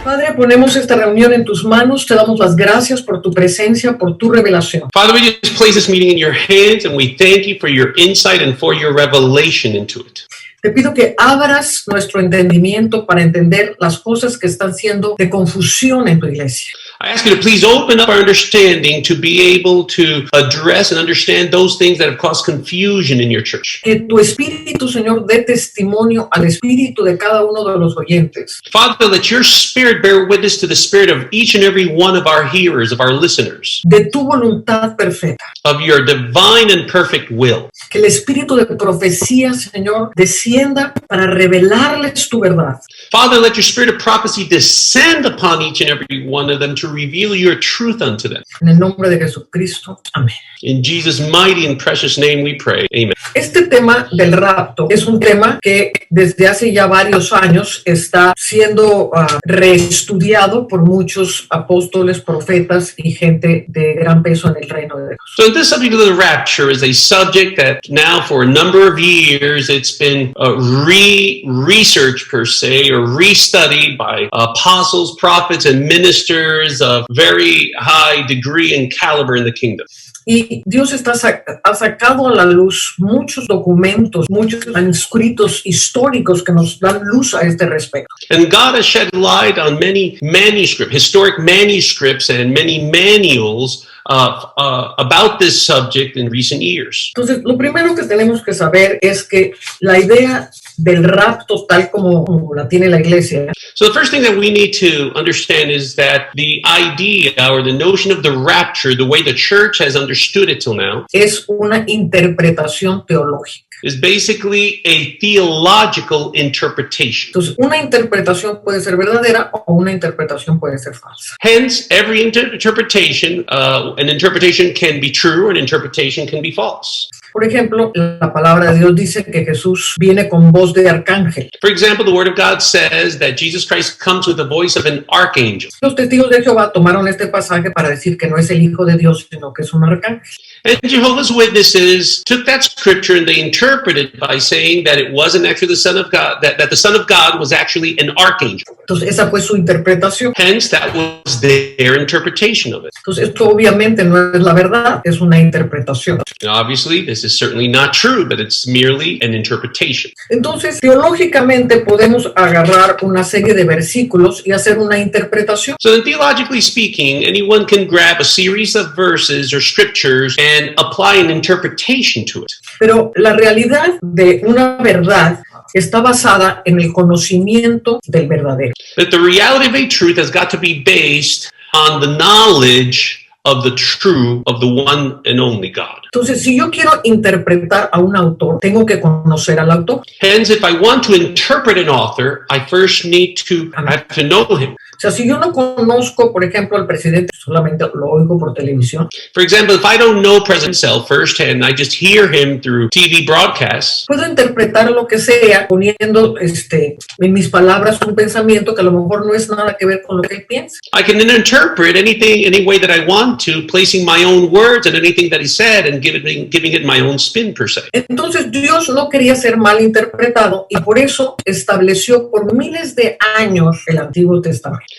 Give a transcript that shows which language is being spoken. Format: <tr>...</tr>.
<es>Padre, ponemos esta reunión en tus manos. Te damos las gracias por tu presencia, por tu revelación.</es> <en>Father, we just place this meeting in your hands, and we thank you for your insight and for your revelation into it.</en> <es>Te pido que abras nuestro entendimiento para entender las cosas que están siendo de confusión en tu iglesia.</es> <en>I ask you to please open up our understanding to be able to address and understand those things that have caused confusion in your church.</en> <es>Que tu Espíritu, Señor, dé testimonio al espíritu de cada uno de los oyentes.</es> <en>Father, let your spirit bear witness to the spirit of each and every one of our hearers, of our listeners,</en> <es>De tu voluntad perfecta.</es> <en>of your divine and perfect will.</en> <es>Que el espíritu de profecía, Señor, descienda para revelarles tu verdad.</es> <en>Father, let your spirit of prophecy descend upon each and every one of them to reveal your truth unto them.</en> <es>En el nombre de Jesucristo. Amén.</es> <en>In Jesus' mighty and precious name we pray. Amen.</en> <es>Este tema del rapto es un tema que desde hace ya varios años está siendo reestudiado por muchos apóstoles, profetas y gente de gran peso en el reino de Dios.</es> <en>So this subject of the rapture is a subject that now for a number of years it's been researched per se, or restudied by apostles, prophets, and ministers of very high degree and caliber in the kingdom.</en> <es>Y Dios ha sacado a la luz muchos documentos, muchos manuscritos históricos que nos dan luz a este respecto.</es> <en>And God has shed light on many historic manuscripts and many manuals about this subject in recent years.</en> <es>Entonces, lo primero que tenemos que saber es que la idea del rapto tal como la tiene la iglesia</es> <en>So the first thing that we need to understand is that the idea or the notion of the rapture, the way the church has understood it till now,</en> <es>es una interpretación teológica.</es> <en>is basically a theological interpretation.</en> <es>Entonces, una interpretación puede ser verdadera o una interpretación puede ser falsa.</es> <en>Hence, every interpretation, an interpretation can be true or an interpretation can be false.</en> <es>Por ejemplo, la palabra de Dios dice que Jesús viene con voz de arcángel.</es> <en>For example, the Word of God says that Jesus Christ comes with the voice of an archangel.</en> <es>Los testigos de Jehová tomaron este pasaje para decir que no es el Hijo de Dios, sino que es un arcángel.</es> <en>And Jehovah's Witnesses took that scripture and they interpreted it by saying that it wasn't actually the Son of God, that the Son of God was actually an archangel.</en> <es>Entonces, esa fue su interpretación.</es> <en>Hence, that was their interpretation of it.</en> <es>Entonces, esto obviamente no es la verdad, es una interpretación.</es> <en>Now, obviously, this is certainly not true, but it's merely an interpretation.</en> <es>Entonces, teológicamente podemos agarrar una serie de versículos y hacer una interpretación.</es> <en>So then, theologically speaking, anyone can grab a series of verses or scriptures and apply an interpretation to it.</en> <es>Pero la realidad de una verdad está basada en el conocimiento del verdadero.</es> <en>That the reality of a truth has got to be based on the knowledge of the true, of the one and only God.</en> <es>Entonces, si yo quiero interpretar a un autor, tengo que conocer al autor.</es> <en>Hence, if I want to interpret an author, I first need to have to know him.</en> <es>O sea, si yo no conozco, por ejemplo, al presidente, solamente lo oigo por televisión,</es> <en>For example, if I don't know President himself firsthand, I just hear him through TV broadcasts,</en> <es>puedo interpretar lo que sea poniendo en mis palabras un pensamiento que a lo mejor no es nada que ver con lo que él piensa.</es> <en>I can then interpret anything any way that I want to, placing my own words and anything that he said and giving it my own spin per se.</en> <es>Entonces, Dios no quería ser mal interpretado y por eso estableció por miles de años el Antiguo Testamento.</es>